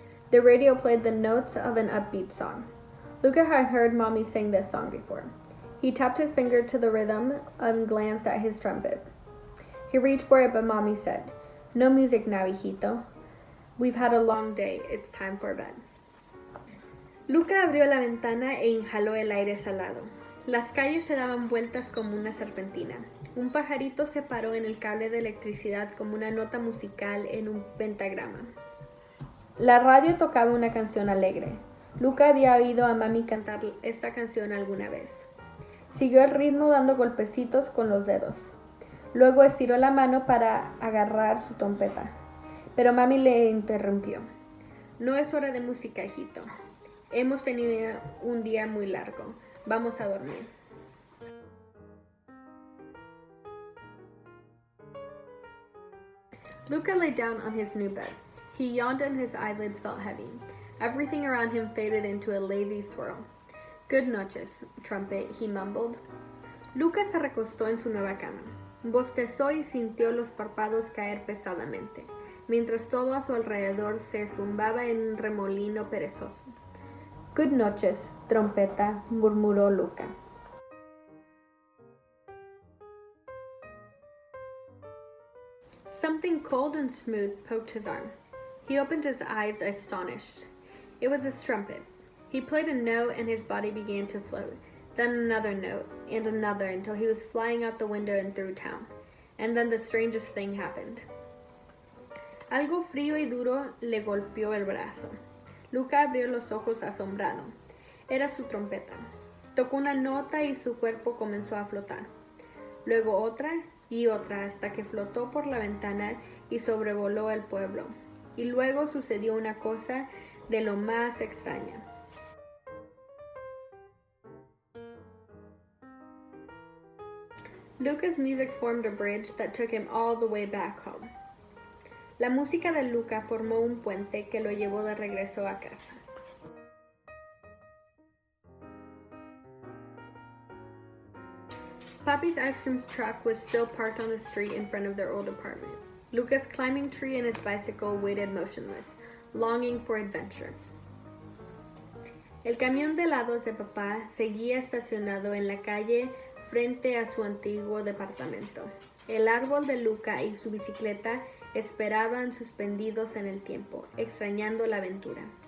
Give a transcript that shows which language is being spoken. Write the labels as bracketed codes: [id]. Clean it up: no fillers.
[en] The radio played the notes of an upbeat song. Luca had heard Mommy sing this song before. He tapped his finger to the rhythm and glanced at his trumpet. He reached for it, but Mommy said, no music now, hijito. We've had a long day. It's time for bed. [es] Luca abrió la ventana e inhaló el aire salado. Las calles se daban vueltas como una serpentina. Un pajarito se paró en el cable de electricidad como una nota musical en un pentagrama. La radio tocaba una canción alegre. Luca había oído a Mami cantar esta canción alguna vez. Siguió el ritmo dando golpecitos con los dedos. Luego estiró la mano para agarrar su trompeta. Pero Mami le interrumpió. No es hora de música, hijito. Hemos tenido un día muy largo. Vamos a dormir. [en] Luca lay down on his new bed. He yawned and his eyelids felt heavy. Everything around him faded into a lazy swirl. Good noches, trumpet, he mumbled. [es] Luca se recostó en su nueva cama. Bostezó y sintió los párpados caer pesadamente, mientras todo a su alrededor se zumbaba en un remolino perezoso. Good noches, trompeta, murmuró Luca. [en] Something cold and smooth poked his arm. He opened his eyes, astonished. It was his trumpet. He played a note and his body began to float, then another note, and another until he was flying out the window and through town. And then the strangest thing happened. [es] Algo frío y duro le golpeó el brazo. Luca abrió los ojos asombrado. Era su trompeta. Tocó una nota y su cuerpo comenzó a flotar. Luego otra y otra hasta que flotó por la ventana y sobrevoló el pueblo. Y luego sucedió una cosa de lo más extraña. [en] Luca's music formed a bridge that took him all the way back home. [es] La música de Luca formó un puente que lo llevó de regreso a casa. [en] Papi's ice cream truck was still parked on the street in front of their old apartment. Luca's climbing tree and his bicycle waited motionless, longing for adventure. [es] El camión de helados de papá seguía estacionado en la calle frente a su antiguo departamento. El árbol de Luca y su bicicleta esperaban suspendidos en el tiempo, extrañando la aventura.